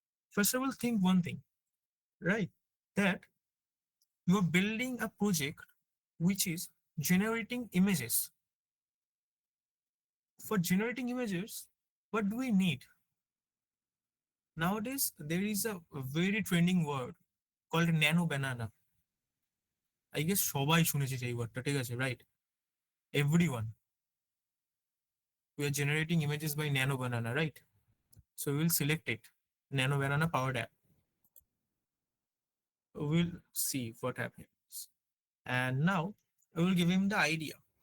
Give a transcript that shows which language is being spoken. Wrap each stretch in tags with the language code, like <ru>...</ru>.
<en>First of all, think one thing, right? That you're building a project which is generating images. For generating images, what do we need? Nowadays, there is a very trending word called nano banana. I guess</en> <bn>সবাই শুনেছে এই ওয়ার্ডটা, ঠিক আছে,</bn> <en>right? Everyone. We are generating images by nano banana, right? So we will select it, nano banana powered app. We'll see what happens. And now I will give him the idea.</en>